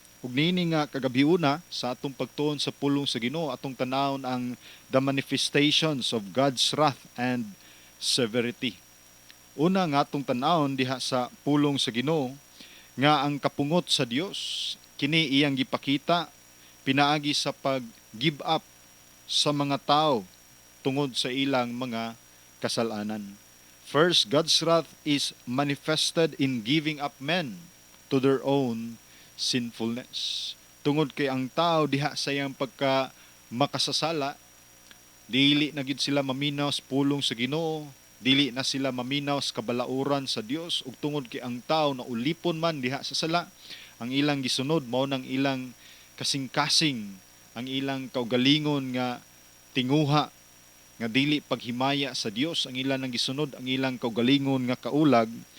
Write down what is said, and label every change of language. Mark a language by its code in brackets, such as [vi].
[ceb] Ug niini nga kagabiuna sa atong pagtuon sa pulong sa Ginoo, atong tanawon ang [en] the manifestations of God's wrath and severity. [ceb] Una nga atong tan-awon diha sa pulong sa Ginoo nga ang kapungot sa Dios kini iyang gipakita pinaagi sa pag give up sa mga tao tungod sa ilang mga kasalanan. [en] First, God's wrath is manifested in giving up men to their own sinfulness. [ceb] Tungod kay ang tao diha sa iyang pagka makasasala, dili na gyud sila maminaw sa pulong sa Ginoo, dili na sila maminaw sa kabalauran sa Dios, ug tungod kay ang tao na ulipon man diha sa sala, ang ilang gisunod mao nang ilang kasing-kasing, ang ilang kaugalingon nga tinguha nga dili paghimaya sa Dios, ang ilang nang gisunod ang ilang kaugalingon nga kaulag.